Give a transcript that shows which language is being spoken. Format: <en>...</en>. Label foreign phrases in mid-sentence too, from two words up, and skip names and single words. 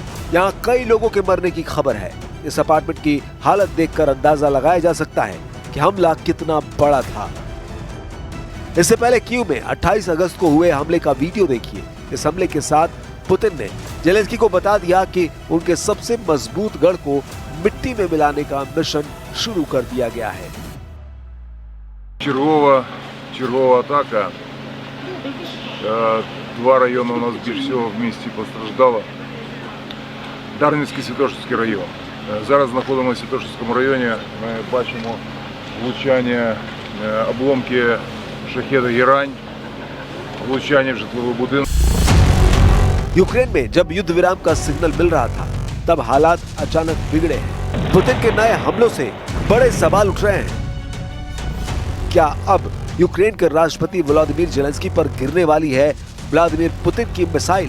<hi>यहाँ कई लोगों के मरने की खबर है। इस अपार्टमेंट की हालत देखकर अंदाजा लगाया जा सकता है कि हमला कितना बड़ा था। इससे पहले कीव में 28 अगस्त को हुए हमले का वीडियो देखिए। इस हमले के साथ पुतिन ने ज़ेलेंस्की को बता दिया कि उनके सबसे मजबूत गढ़ को मिट्टी में मिलाने का मिशन शुरू कर दिया गया है।</hi> <uk>Чергова атака. Два района у нас більш всього в місті постраждало. Дарницький, Святошинський район. Зараз знаходимося в Святошинському районі. Ми бачимо влучання, обломки шахеда «Герань», влучання в житловий будинок.</uk> <hi>यूक्रेन में जब युद्ध विराम का सिग्नल मिल रहा था, तब हालात अचानक बिगड़े हैं। पुतिन के नए हमलों से बड़े सवाल उठ रहे हैं। क्या अब यूक्रेन के राष्ट्रपति व्लादिमीर ज़ेलेंस्की पर गिरने वाली है व्लादिमीर पुतिन की मिसाइल?</hi>